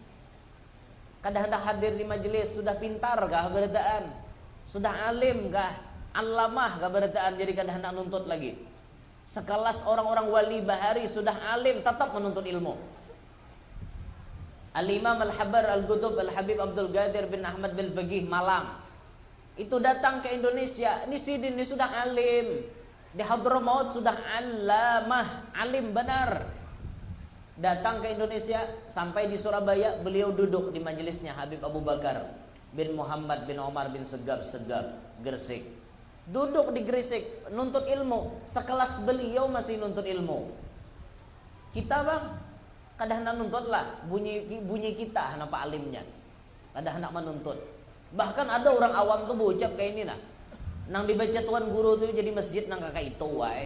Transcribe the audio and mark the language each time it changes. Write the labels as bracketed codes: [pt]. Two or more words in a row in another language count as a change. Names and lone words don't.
[bjn] Kada hendak hadir di majelis, sudah pintar kah berataan? Sudah alim kah? Alamah kah berataan, jadi kada hendak nuntut lagi. Sekelas orang-orang wali bahari sudah alim tetap menuntut ilmu. Al-Imam Al-Habar Al-Qutub Al-Habib Abdul Qadir bin Ahmad bin Faqih Malang. Itu datang ke Indonesia, ini Sidin ini sudah alim. Di Hadramaut sudah alamah, alim benar. [id] Datang ke Indonesia, sampai di Surabaya, beliau duduk di majelisnya Habib Abu Bakar bin Muhammad bin Omar bin Segab Gresik. [bjn] Duduk di Gresik, nuntut ilmu. Sekelas beliau masih nuntut ilmu. Kita bang, kadang nak nuntut lah, bunyi kita, kenapa alimnya. Kadang nak menuntut. Bahkan ada orang awam tuh berucap kayak ini nah. Nang dibaca tuan guru tuh jadi masjid nang kakak itu wae.